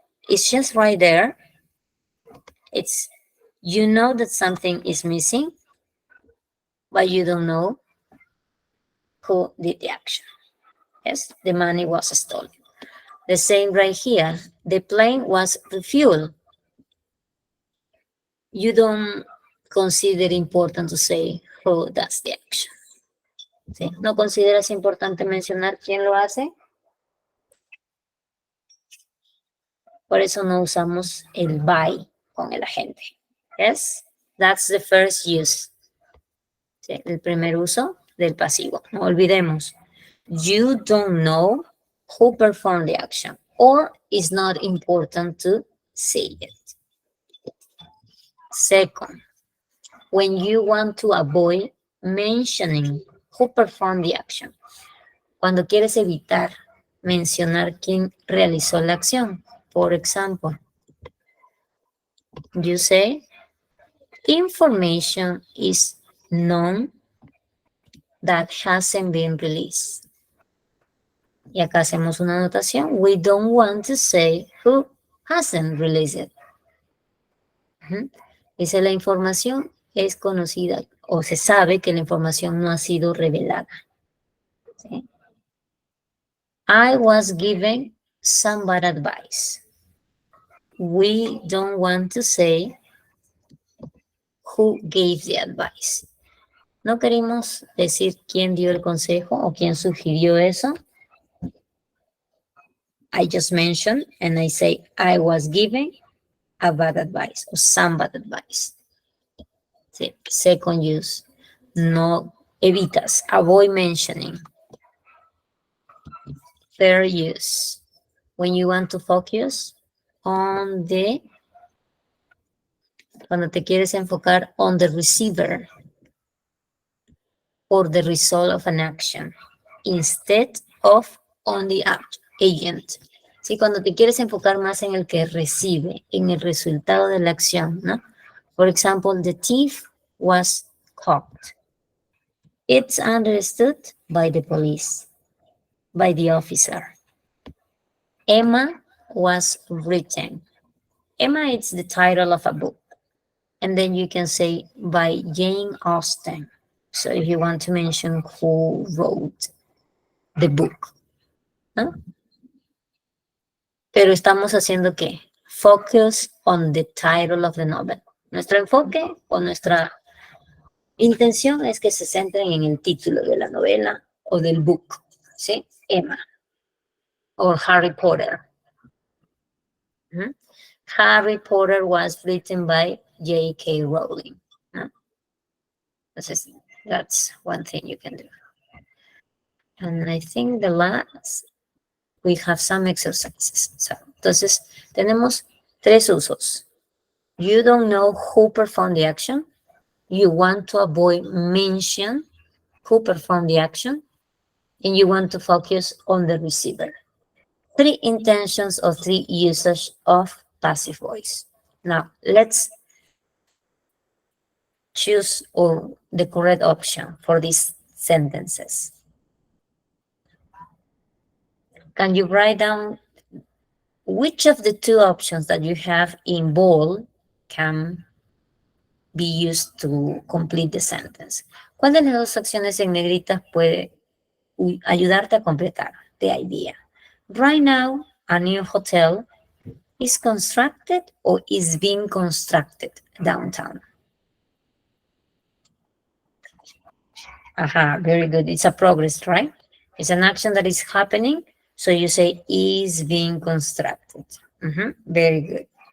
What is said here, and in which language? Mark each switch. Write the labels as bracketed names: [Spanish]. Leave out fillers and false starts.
[English] It's just right there. It's, you know that something is missing, but you don't know who did the action. Yes, the money was stolen. The same right here. The plane was refueled. You don't consider important to say who does the action. [Spanish] ¿Sí? ¿No consideras importante mencionar quién lo hace? Por eso no usamos el by con el agente. [English] Yes, that's the first use. [Spanish] ¿Sí? El primer uso del pasivo. No olvidemos. [English] You don't know who performed the action, or it's not important to say it. Second, when you want to avoid mentioning who performed the action. [Spanish] Cuando quieres evitar mencionar quién realizó la acción. Por ejemplo, [English] you say, information is known that hasn't been released. [Spanish] Y acá hacemos una anotación. [English] We don't want to say who hasn't released it. [Spanish] Dice, la información es conocida o se sabe que la información no ha sido revelada. ¿Sí? [English] I was given some bad advice. We don't want to say who gave the advice. [Spanish] No queremos decir quién dio el consejo o quién sugirió eso. [English] I just mentioned and I say I was given a bad advice or some bad advice. [Spanish] Sí. [English] Second use. [Spanish] No evitas. [English] Avoid mentioning. Third use. When you want to focus on the, [Spanish] cuando te quieres enfocar [English] on the receiver or the result of an action instead of on the agent. [Spanish] Sí, cuando te quieres enfocar más en el que recibe, en el resultado de la acción, ¿no? [English] For example, the thief was caught. It's understood by the police, by the officer. Emma was written. Emma is the title of a book. And then you can say by Jane Austen. So if you want to mention who wrote the book, ¿no? [Spanish] Pero estamos haciendo ¿qué? [English] Focus on the title of the novel. [Spanish] Nuestro enfoque o nuestra intención es que se centren en el título de la novela o del book, ¿sí? Emma o Harry Potter. [English] Harry Potter was written by J.K. Rowling. No? That's one thing you can do. And I think the last, we have some exercises. [Spanish] So, entonces, tenemos tres usos. [English] You don't know who performed the action. You want to avoid mention who performed the action. And you want to focus on the receiver. Three intentions of the usage of passive voice. Now, let's choose or the correct option for these sentences. Can you write down which of the two options that you have in bold can be used to complete the sentence? [Spanish] ¿Cuál de las dos acciones en negritas puede ayudarte a completar the idea? [English] Right now, a new hotel is constructed or is being constructed downtown. Aha, very good. It's a progress, right? It's an action that is happening. So you say is being constructed. Very good.